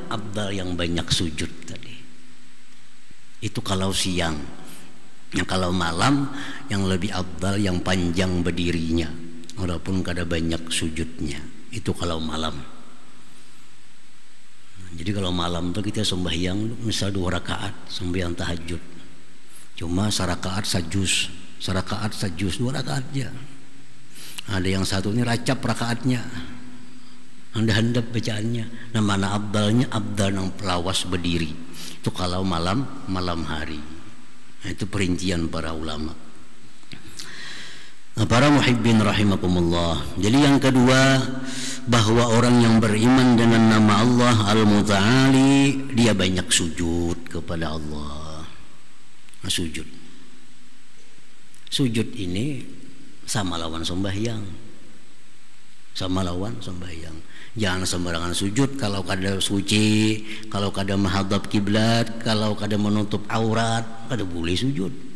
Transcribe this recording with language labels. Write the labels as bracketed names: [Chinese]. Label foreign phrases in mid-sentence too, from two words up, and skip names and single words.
[Indonesian] Afdal yang banyak sujud tadi. Itu kalau siang. [Banjar] Yang kalau malam yang lebih afdal yang panjang berdirinya walaupun kada banyak sujudnya, itu kalau malam. [Indonesian] Jadi kalau malam tuh kita sembahyang misal 2 rakaat sembahyang tahajud, cuma sarakaat sajus 2 rakaat aja. [Banjar] Ada yang satu ini racap rakaatnya, handap bacaannya. Nah, mana abdalnya? Abdal yang pelawas berdiri. [Indonesian] Itu kalau malam hari. Nah, itu perincian para ulama. Nah, para [Arabic] محبين رحمكم الله. [Indonesian] Jadi yang kedua, bahwa orang yang beriman dengan nama Allah Al-Muta'ali, dia banyak sujud kepada Allah. [Banjar] Nah, sujud ini sama lawan sembahyang. Sama lawan sembahyang. Jangan sembarangan sujud. Kalau kada suci, kalau kada menghadap kiblat, kalau kada menutup aurat, kada boleh sujud.